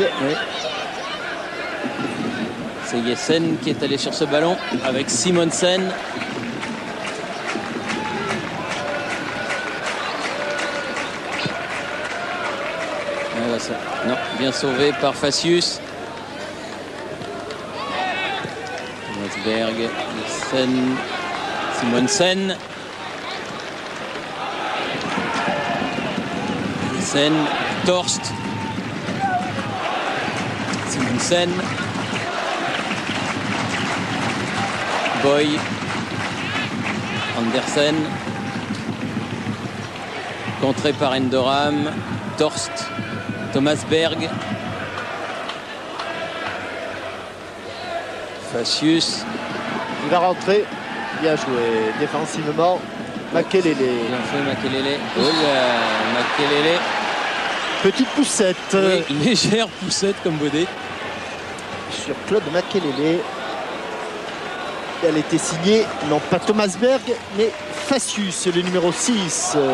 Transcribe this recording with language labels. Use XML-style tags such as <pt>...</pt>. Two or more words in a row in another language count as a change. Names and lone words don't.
<fr>Oui. C'est Jessen qui est allé sur ce ballon avec Simonsen. Non, bien sauvé par Facius. Rosberg, Jessen, Simonsen. Jessen, Torst. Simonsen. Boy. Andersen. Contré par Endoram. Torst. Thomas Berg. Facius. Il va rentrer. Bien joué défensivement. Makelele. Bien fait Makelele. Oh là, Makelele. Petite poussette Oui, légère poussette comme Baudet. sur Claude Makelele. Elle était signée, non pas Thomas Berg, mais Facius, le numéro 6.</fr>